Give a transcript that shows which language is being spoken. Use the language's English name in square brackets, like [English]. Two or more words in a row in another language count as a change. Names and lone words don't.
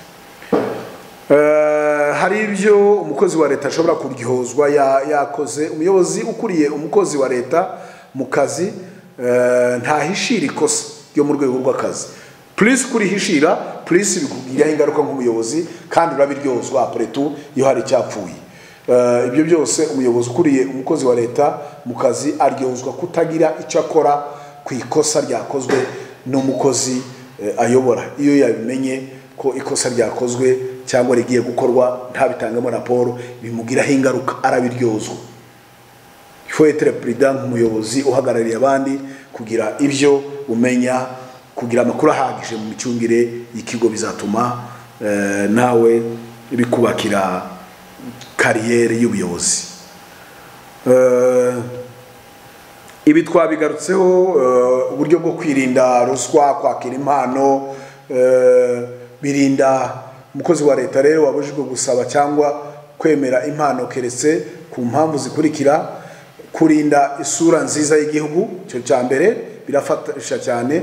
[Kinyarwanda] Hari ibyo umukozi wa leta ashobora kuryozwa yakoze. Umuyobozi ukuriye umukozi wa leta mu kazi ntahishira ikosa ryo mu rwego rw'akazi. Please kurihishira, please bikugira ingaruka nk'umuyobozi kandi urabiryozwa [French] après tout [Kinyarwanda] iyo hari cyapfuye. Ibyo byose umuyobozi ukuriye umukozi wa leta mu kazi aryozwa kutagira icyo akora ku ikosa ryakozwe n'umukozi ayobora. Iyo yabimenye ko ikosa ryakozwe cyangwa rigiye gukorwa ntabitangamo raporo, bimugiraho ingaruka, arabiryozwa. [French] Il faut être prudent [Kinyarwanda] nk'umuyobozi uhagarariye abandi kugira ibyo umenya, kugira amakuru ahagije mu micungire y'ikigo, bizatuma nawe bikubakira kariyeri y'ubuyobozi. Ibi twabigarutseho, uburyo bwo kwirinda ruswa, kwakira impano, birinda umukozi wa leta rero wabujijwe gusaba cyangwa kwemera impano keretse ku mpamvu zikurikira: kurinda isura nziza y'igihugu, cyo cyambere birafasha cyane.